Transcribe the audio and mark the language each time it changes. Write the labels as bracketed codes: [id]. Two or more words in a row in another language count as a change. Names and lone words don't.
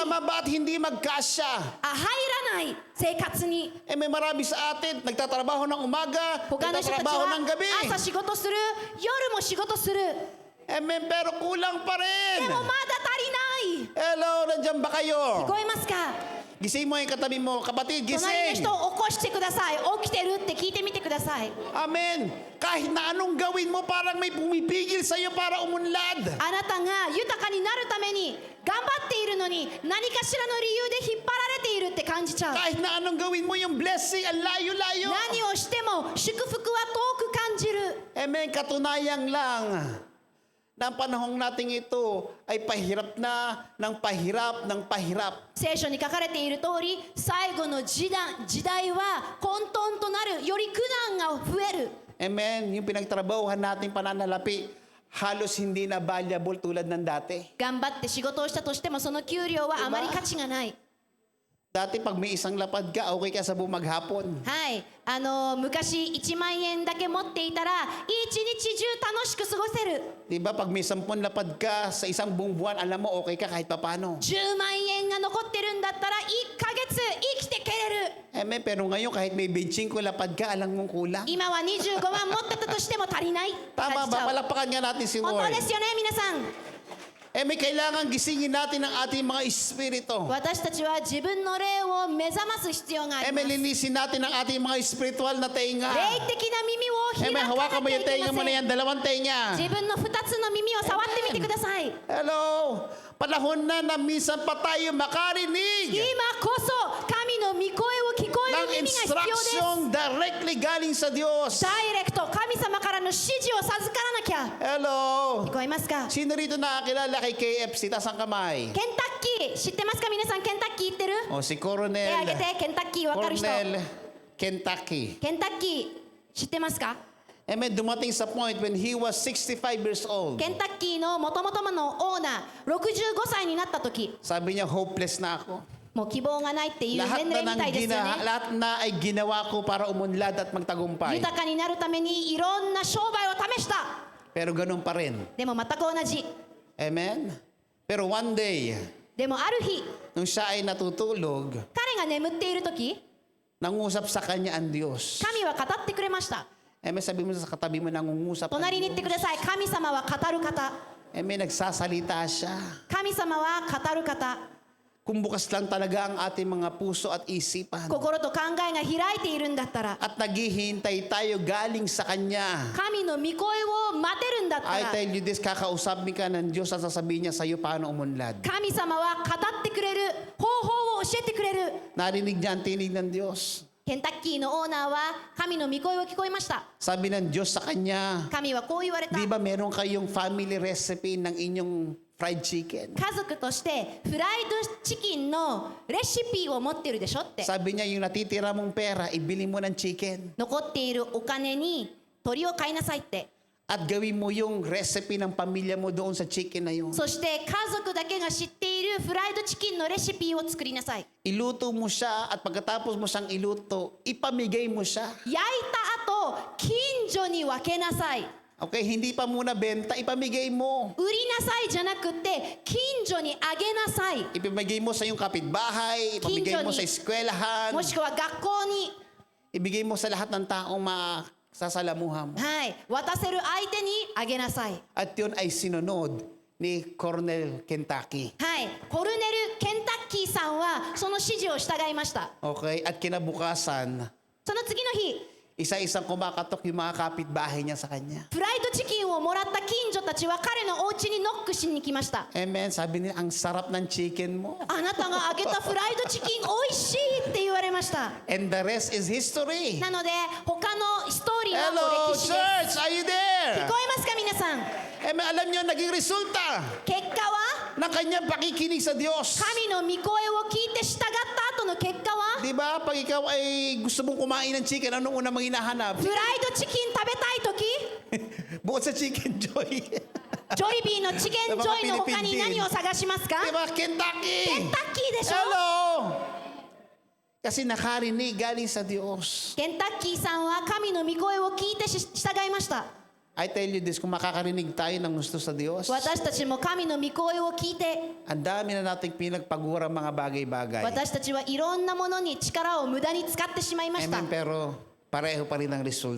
[tl] Tama ba at hindi magkasya? [ja] 入らない生活に。 [tl] Eh may marami sa atin, nagtatrabaho ng umaga, [ja] 他の人たち [tl] nagtatrabaho [ja] は [tl] ng gabi. [ja] 朝仕事する、夜も仕事する。 [tl] Eh pero kulang pa [ja] で [tl] rin. [ja] もまだ足りない。 [tl] Hello, nandiyan ba [ja] 聞 [tl] kayo? [ja] こえますか？ [tl] Gising mo yung katabi mo, kapatid, [ja] 隣の [tl] gising. [ja] 人を起こしてください。起きてるって聞いてみてください。 [tl] Amen. Kahit na anong gawin mo, parang may pumipigil sa'yo para umunlad. [ja] あなたが豊かになるために頑張っているのに何かしらの理由で引っ張られているって感じちゃう。 [tl] Kahit na anong gawin mo, yung blessing, ang layo-layo. [ja] 何をしても祝福は遠く感じる。 [tl] Amen. Katunayan lang na ang panahong nating ito ay pahirap na ng pahirap ng pahirap. [ja] 聖書に書かれている通り、最後の時代は混沌となる、より苦難が増える。 [tl] Amen. Yung pinagtrabahuhan nating pananalapi, halos hindi na valuable tulad ng dati. [ja] 頑張って仕事をしたとしてもその給料はあまり価値がない。 [tl] Dati pag may isang lapad ka, okay ka sa buong maghapon. [ja] はい、昔1万円だけ持っていたら一日中楽しく過ごせる。 [tl] Diba pag may 10 lapad ka sa isang buong buwan, alam mo okay ka kahit papano. [ja] 10 万円が残ってるんだったら1ヶ月生きてけれる。 [tl] Amen. Pero ngayon kahit may 25 lapad ka, alam mong kulang. [ja] 今は25万持ってたとしても足りない。 [tl] Tama [ja] 感じち [tl] ba? [ja] ゃう。 [tl] Palakpakan nga natin si [ja] 本当 [tl] Lord. [ja] ですよね、皆さん。 [tl] May kailangan gisingin natin ang ating mga espiritu. [ja] 私たちは自分の霊を目覚ます必要があります。 [tl] Linisin natin ang ating mga spiritual na tenga. [ja] 霊的な耳を開か [tl] Hawakan [ja] な [tl] mo [ja] きゃ [tl] yung [ja] いけ [tl] tenga mo [ja] ま [tl] na [ja] せ [tl] yan, [ja] ん。 [tl] dalawang tenga. [ja] 自分の2つの耳を触ってみてください。 [tl] Hello! Panahon na minsan pa tayo makarinig [ja] 今こそ神の御声を聞こえ [tl] ng [ja] る耳が必要です。 [en] instruction directly [tl] galing sa Diyos. [ja] ダイレクト、神様からの指示を授からなきゃ。 [tl] Hello! [ja] 聞こえますか？ [tl] Sino rito nakakilala kay KFC? Taas ang kamay. [ja] ケンタッキー知ってますか？皆さんケンタッキー行ってる？ [tl] O si [ja] 手 [tl] Coronel. [ja] 挙げて。ケンタッキーわかる人。 [tl] Coronel Kentucky. [ja] ケンタッキー知ってますか？ [tl] Dumating sa [en] point when he was 65 years old. [ja] ケンタッキーの元々のオーナー65歳になった時、 [tl] Sabi niya, hopeless na ako. [ja] もう希望がないっていう [tl] Lahat [ja] 年齢 [tl] na, [ja] みたいですよね。 [tl] lahat na ay ginawa ko para umunlad at magtagumpay. [ja] 豊かになるためにいろんな商売を試した。 [tl] Pero ganun pa rin. [ja] でも全く同じ。 [tl] Amen? Pero [en] one day, [ja] でもある日、 [tl] nung siya ay natutulog, [ja] 彼が眠っている時、 [tl] nangusap sa kanya ang Diyos. [ja] 神は語ってくれました。 [tl] Amen? Sabi mo sa katabi mo, nangungusap ang [ja] 隣に行ってください。神様は語る方。 [tl] Amen? Nagsasalita siya. [ja] 神様は語る方。 [tl] kung bukas lang talaga ang ating mga puso at isipan. [ja] 心と考えが開いているんだったら、 [tl] At naghihintay tayo galing sa Kanya. [ja] 神の御声を待てるんだった [en] I [ja] ら、 [en] tell you this, [tl] kakausapin ka ng Diyos at sasabihin niya sa iyo paano umunlad. [ja] 神様は語ってくれる、方法を教えてくれる。 [tl] Narinig niya ang tinig ng Diyos. [ja] ケンタッキーのオーナーは神の御声を聞こえました。 [tl] Sabi ng Diyos sa kanya, [ja] 神はこう言われた。 [tl] di ba meron kayong [en] family recipe [tl] ng inyong [en] fried chicken? [ja] 家族としてフライドチキンのレシピを持ってるでしょって。 [tl] Sabi niya, yung natitira mong pera, ibili mo ng chicken. [ja] 残っているお金に鳥を買いなさいって。 [tl] At gawin mo yung recipe ng pamilya mo doon sa chicken na yun. [ja] そして家族だけが知っているフライドチキンのレシピを作りなさい。 [tl] Iluto mo siya at pagkatapos mo siyang iluto, ipamigay mo siya. [ja] 焼いた後、近所に分けなさい。 [tl] Okay, hindi pa muna benta, ipamigay mo. [ja] 売りなさいじゃなくて、近所にあげなさい。 [tl] Ipamigay mo sa iyong kapitbahay, ipamigay mo sa eskwelahan, [ja] もしくは学校に、 [tl] ibigay mo sa lahat ng taong masasalamuha mo. [ja] はい、渡せる相手にあげなさい。 [tl] At yun ay sinunod ni Colonel Kentucky. [ja] はい、コルネル・ケンタッキーさんはその指示を従いました。 [tl] Okay, at kinabukasan, [ja] その次の日、 [tl] isa-isang kumakatok yung mga kapitbahay niya sa kanya. [ja] フライドチキンをもらった近所たちは彼のお家にノックしに来ました。 [tl] Amen, sabi niya, ang sarap ng chicken mo. [ja] あなたが揚げたフライドチキン美味しいって言われました。 [en] And the rest is history. [ja] なので他のストーリーは [en] Hello, [ja] 歴史です。 [en] church! Are you [ja] 聞 [en] there? [ja] こえますか皆さん。 [tl] Amen, alam niyo, naging resulta [ja] 結果は [tl] ng kanyang pakikinig sa Diyos. [ja] 神の御声を聞いて従った後の結果は [tl] Di ba, pag ikaw ay gusto mong kumain ng chicken, anong una mong hinahanap? [ja] フライドチキン食べたい時 [tl] Bukod sa chicken joy. [ja] ジョリビーのチキンジョイの他に何を探しますか [tl] Di ba, Kentucky? [ja] ケンタッキーでしょ。 [tl] Hello! Kasi nakarinig galing sa Diyos. [ja] ケンタッキーさんは神の御声を聞いて従いました。 [en] I tell you this, [tl] kung makakarinig tayo ng gusto sa Diyos, [ja] 私たちも神の御声を聞いて、 [tl] ang dami na nating pinagpagurang mga bagay-bagay. [ja] 私たちはいろんなものに力を無駄に使ってしまいました。 [tl] Amen, pero pareho pa rin ang resulta.